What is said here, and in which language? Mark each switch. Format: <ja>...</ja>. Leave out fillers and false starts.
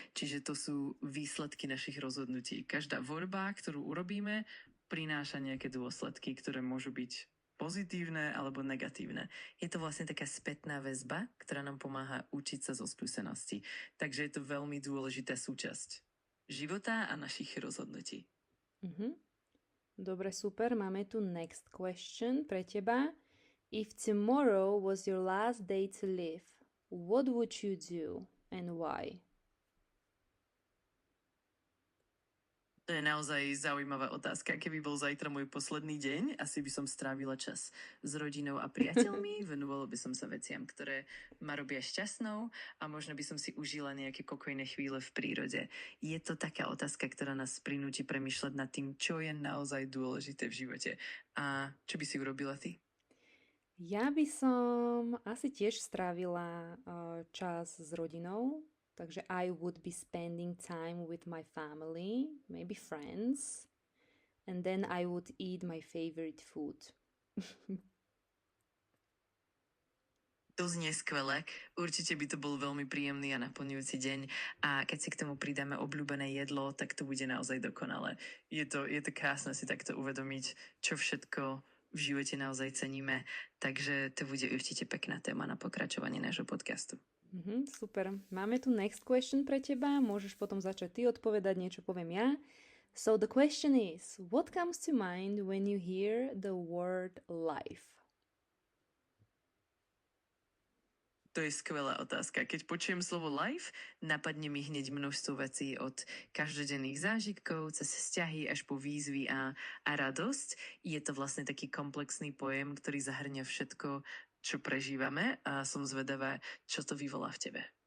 <sk>Čiže to sú výsledky našich rozhodnutí. Každá voľba, ktorú urobíme, prináša nejaké dôsledky, ktoré môžu byť pozitívne alebo negatívne. Je to vlastne taká spätná väzba, ktorá nám pomáha učiť sa zo skúseností. Takže je to veľmi dôležitá súčasť života a našich rozhodnutí. Dobre, super. Máme tu</sk> <en>next question</en> <sk>pre teba.</sk> <en>If tomorrow was your last day to live, what would you do and why?</en> <sk>To je naozaj zaujímavá otázka. Keby bol zajtra môj posledný deň, asi by som strávila čas s rodinou a priateľmi, venovala by som sa veciam, ktoré ma robia šťastnou a možno by som si užila nejaké pokojné chvíle v prírode. Je to taká otázka, ktorá nás prinúti premýšľať nad tým, čo je naozaj dôležité v živote. A čo by si urobila ty? Ja by som asi tiež strávila čas s rodinou, takže</sk> <en>I would be spending time with my family, maybe friends, and then I would eat my favorite food.</en> <sk>To znie skvelé. Určite by to bol veľmi príjemný a naplňujúci deň. A keď si k tomu pridáme obľúbené jedlo, tak to bude naozaj dokonalé. Je to krásne si takto uvedomiť, čo všetko v živote naozaj ceníme. Takže to bude určite pekná téma na pokračovanie nášho podcastu. Super. Máme tu</sk> <en>next question</en> <sk>pre teba. Môžeš potom začať ty odpovedať, niečo poviem ja.</sk> <en>So the question is, what comes to mind when you hear the word life?</en> <sk>To je skvelá otázka. Keď počujem slovo life, napadne mi hneď množstvo vecí od každodenných zážitkov, cez vzťahy až po výzvy a radosť. Je to vlastne taký komplexný pojem, ktorý zahrňa všetko, čo prežívame a som zvedavá, čo to vyvolá v tebe.</sk>